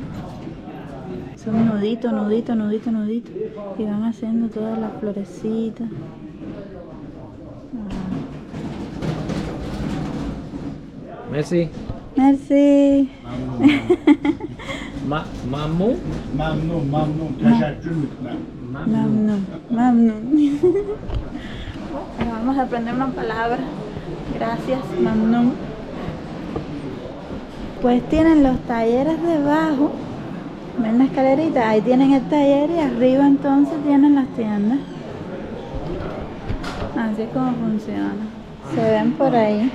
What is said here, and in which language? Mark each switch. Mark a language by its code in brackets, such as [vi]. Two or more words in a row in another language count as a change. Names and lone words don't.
[es] Son nudito, nudito, nudito, nudito. Y van haciendo todas las florecitas. Merci. Merci. Mamu. [tr] Mamnun. Teşekkür lütfen. Mamnun, mamnun. [es] Bueno, vamos a aprender una palabra. Gracias, mamnun. Pues tienen los talleres debajo. ¿Ven la escalerita? Ahí tienen el taller y arriba entonces tienen las tiendas. Así es como funciona. Se ven por ahí.